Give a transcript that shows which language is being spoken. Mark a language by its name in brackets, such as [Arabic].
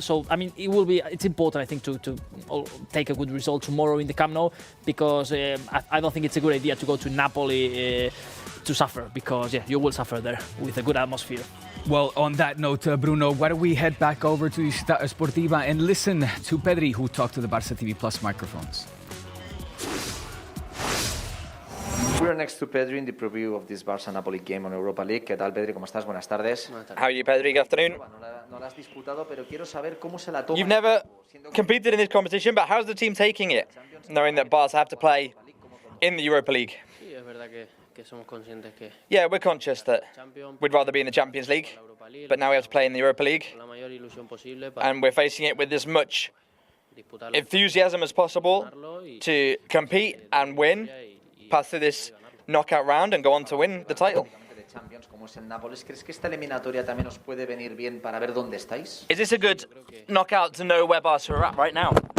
[English] So, I mean, it's important, I think, to take a good result tomorrow in the Camp Nou, because I don't think it's a good idea to go to Napoli to suffer, because you will suffer there with a good atmosphere. Well, on that note, Bruno, why don't we head back over to Città Sportiva and listen to Pedri, who talked to the Barça TV Plus microphones. We're next to Pedri in the preview of this Barça-Napoli game on Europa League. [Spanish] ¿Qué tal, Pedri? ¿Cómo estás? Buenas tardes. [English] How are you, Pedri? Good afternoon. [Spanish] No la has disputado, pero quiero saber cómo se la toma. [English] You've never competed in this competition, but how's the team taking it, knowing that Barca have to play in the Europa League? [Spanish] Sí, es verdad que somos conscientes que [English] Yeah, we're conscious that we'd rather be in the Champions League, but now we have to play in the Europa League, [Spanish] la mayor ilusión posible para [English] and we're facing it with as much enthusiasm as possible to compete and win, pass through this knockout round and go on to win the title. [Spanish] Champions como es el Nápoles, ¿crees que esta eliminatoria también os puede venir bien para ver dónde estáis? [English] Is this a good knockout to know where Barca are at right now?